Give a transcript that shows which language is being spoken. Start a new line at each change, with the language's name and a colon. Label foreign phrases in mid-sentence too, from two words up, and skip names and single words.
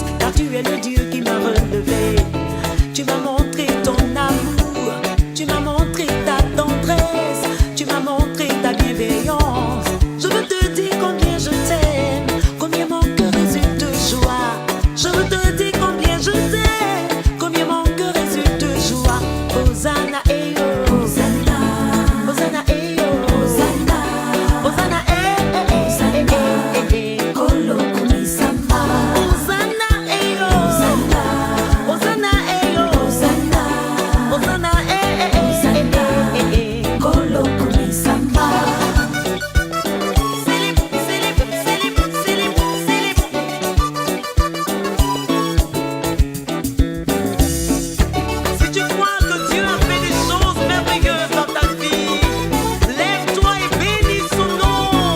French: Car tu es le Dieu qui m'a relevé. Tu m'as montré ton amour, tu m'as montré ta tendresse, tu m'as montré ta bienveillance. Je veux te dire combien je t'aime, combien mon cœur résulte de joie. Je veux te dire combien je t'aime, combien mon cœur résulte de joie. Hosanna, eh oh, Hosanna, Hosanna, eh oh, Hosanna, Hosanna, eh eh eh eh eh eh,
Lingala: Kolo kumisama. Hosanna, eh oh, Hosanna, Hosanna, eh oh, Hosanna, Hosanna, eh eh eh eh eh, Kolo kumisama.
French: Si tu crois que Dieu a fait des choses merveilleuses dans ta vie, lève-toi et bénis son nom.